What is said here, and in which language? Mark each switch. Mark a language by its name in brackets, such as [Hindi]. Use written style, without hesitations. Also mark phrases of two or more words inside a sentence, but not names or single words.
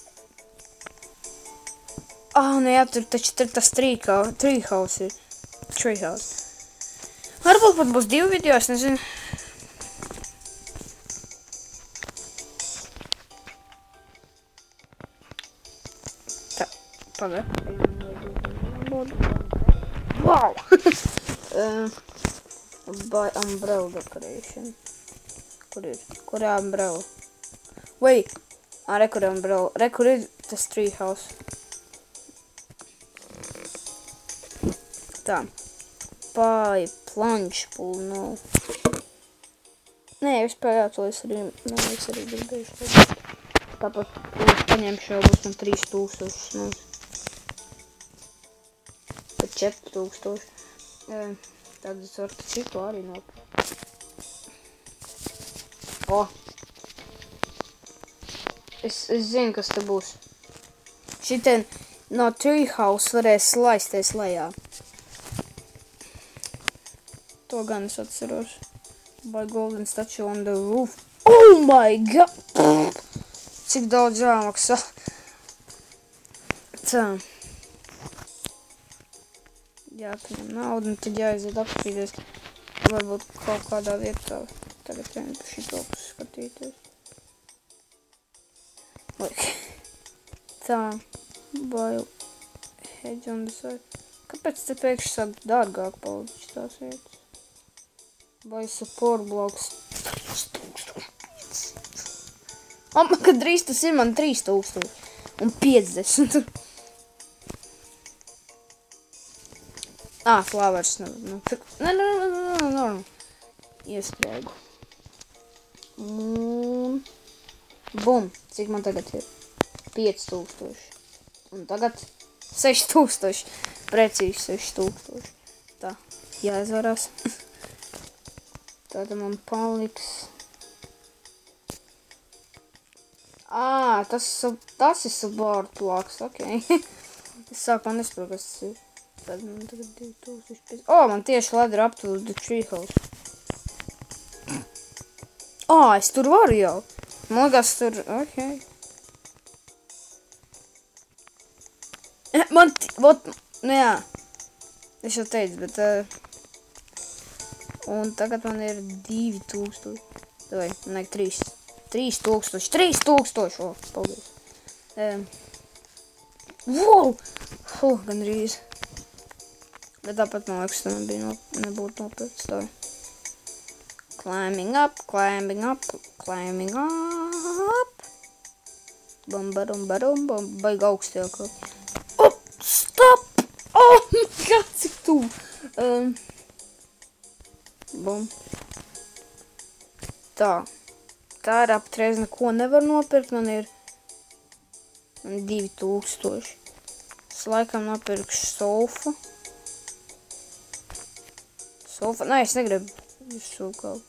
[Latvian] Jā, tur taču tas treehouse ir. Treehouse. Varbūt pat būs 2 video, es nezinu. Tā, pagad. [English] Wow! By umbrella decoration. Kur ir? Kur ir umbrella? Wait! [Latvian] Rekur umbrella. Rekur ir tas treehouse. Tā. [English] By plunge pool, no. [Latvian] Nē, vispār jā, to es arī gribējuši. Tāpat, es paņemšu jau būs man 3000, nu. Pat 4000. Tad es varu citu arī nopirkt. Es zinu, kas te būs. Šitien [English] no treehouse [Latvian] varēs laisties lejā. To gan es atceros. [English] Buy golden statue on the roof. [Latvian] Oh my god! Cik daudz jāmaksā. Tā. Jāpaņem naudu un tad jāiziet apskatīties. Varbūt kaut kādā vietā. Tagad vien šito skatīties. Tā. [English] Buy hedge on the side. [Latvian] Kāpēc te pēkšņi sāk dārgāk palikt tās vietas? [English] Buy support blocks. [Latvian] Kad drīz tas ir man 3000 un 50. Flowers nopirkt. Nē. Iestrēgu. Un... Bum. Cik man tagad ir? 5000. Un tagad 6000. Precīzi 6000. Tā. Jāizvarās. Tāda man paliks... tas ir support blocks, ok. Es sākumā nesaprotu, kas tas ir. Tad man tagad 2005. Man tieši [English] ladder up to the treehouse. [Latvian] Es tur varu jau. Man liekas tur, ok. Jā. Es jau teicu, bet... Un tagad man ir 2000. Vai, man ir 3000! Paldies. Wow! Gandrīz. Bet tāpat, man liekas, tam bija nebūtu nopirkts tā. [English] Climbing up. Bam, [Latvian] baigi augsti jau kaut. [English] Stop! Oh my god, [Latvian] cik tu! Bum. Tā. Tā ir aptreiz neko nevar nopirkt, man ir 2000. Es laikam nopirkšu sofu. Nē, es negribu visu kaut.